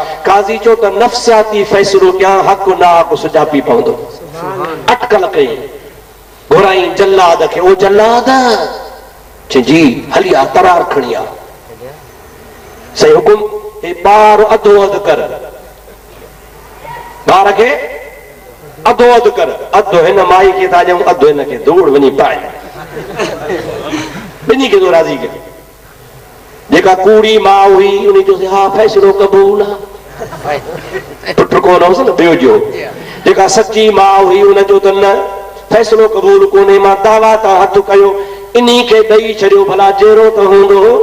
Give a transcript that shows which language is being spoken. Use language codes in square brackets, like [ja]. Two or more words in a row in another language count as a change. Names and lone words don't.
[sd] काज़ी चयो त नफ़्सियाती फ़ैसिलो कयां, हक़ ना हक़ सुञापी पवंदो। अटकल कई, घुराई जल्लाद खे। ओ जल्लाद जी हलिया तरार खणिया सही हुकुम हे बार अधो अध कर बार के अधो अध कर अधो हिन माई के था ॾियूं अधो हिन खे दौड़ वञी पाए बिनी के तो राजी के जेका कूड़ी मां हुई उन्हें जो हा फैसलो कबूल पुट कोन हुउसि न ॿियो जो जेका सची मां हुई उन जो त न फैसलो कबूल कोन्हे मां दावा तां हथ कयो इन्ही खे ॾेई छॾियो भला जहिड़ो त हूंदो